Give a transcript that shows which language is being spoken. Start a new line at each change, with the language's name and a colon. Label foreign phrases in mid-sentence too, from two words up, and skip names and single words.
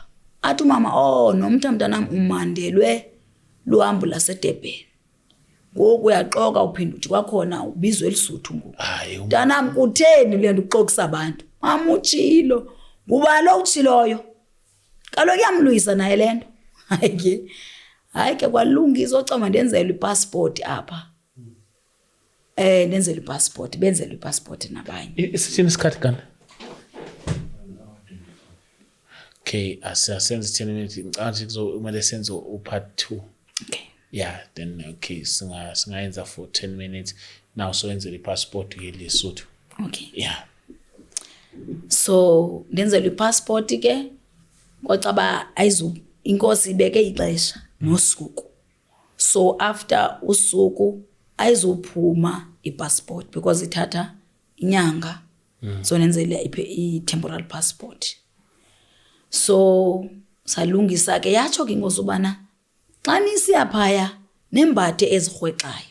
Xhosa: athi umama nomntanam umandelwe luhambo laseDurban ngoku uyaxoka uphinda uthi kwakhona ubizwe elisuthu ngoku mntanam kutheni le nto uxokisa abantu mama utshilo kuba lo utshiloyo kaloku yamluyisa naye lento hayi ke kwalunga izocama ndenzelwe ipassport apha ndenzelwe ipassport benzelwe ipassport nabanye
Zulu: isithini isikhathi kana okay asenze 10 minutes ngicabanga kumele senze part 2
English: okay yeah then okay singayenza for 10 minutes now so
Xhosa: yenze ipassport yeLesotho
English: okay yeah
Xhosa: so ndenzelwe ipassport ke kwacaba inkosi ibeke ixesha nosuku
English: so after
Xhosa: usuku ayizophuma ipassport because ithatha inyanga so nenzele i-temporal passport so salungisa ke yatsho ke inkosi ubana xa nisiya phaya nembathe ezirhwexayo